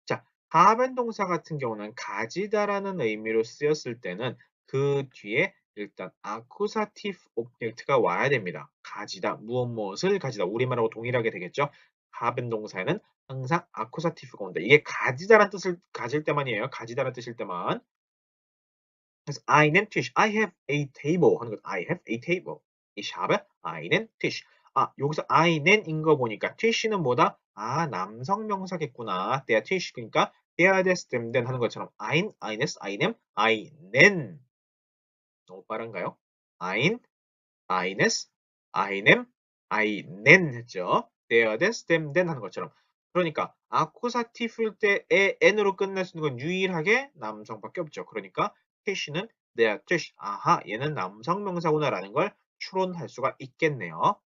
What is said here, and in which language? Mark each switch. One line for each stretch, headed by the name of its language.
Korean: 자, haben 동사 같은 경우는 가지다라는 의미로 쓰였을 때는 그 뒤에 일단 accusative object가 와야 됩니다. 가지다, 무엇을 가지다. 우리말하고 동일하게 되겠죠. haben 동사에는 항상 accusative가 온다. 이게 가지다라는 뜻을 가질 때만이에요. 가지다라는 뜻일 때만. 그래서 einen Tisch.
English: I have a table
Korean: 하는 거.
English: I have a table.
German: Ich habe einen Tisch.
Korean: 아, 여기서 einen인 거 보니까 tish는 뭐다? 아, 남성 명사겠구나. der Tisch. 그러니까 der des dem den 하는 것처럼 eines, einem, einen. 너무 빠른가요? ein, eines, einem, einen 했죠. der des dem den 하는 것처럼 그러니까 아쿠사티프일 때에 n으로 끝날 수 있는 건 유일하게 남성밖에 없죠. 그러니까 티시는 der Tisch. 아하, 얘는 남성 명사구나라는 걸 추론할 수가 있겠네요.